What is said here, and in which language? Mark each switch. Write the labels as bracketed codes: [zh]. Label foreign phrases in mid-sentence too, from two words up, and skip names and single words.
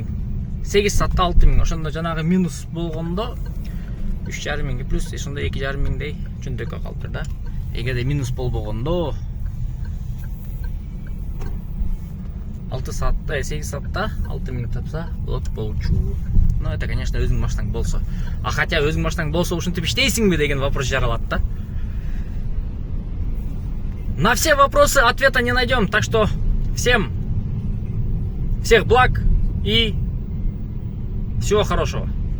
[ky] 8 саатта 6 миң. Ошондо жанагы минус болгондо 3,5 миңге плюс ошондо 2,5 миңдей чөндөккө калды да. Эгерде минус болбогондо 6 саатта, 8 саатта 6 миң тапса болчу. [ru] Ну это, конечно, [ky] өзүңүн машинаң болсо. [ru] А хотя [ky] өзүңүн машинаң болсо ушинтип иштейсиңби деген вопрос жаралат да. [ru] На все вопросы ответа не найдем, так что всех благ и всего хорошего.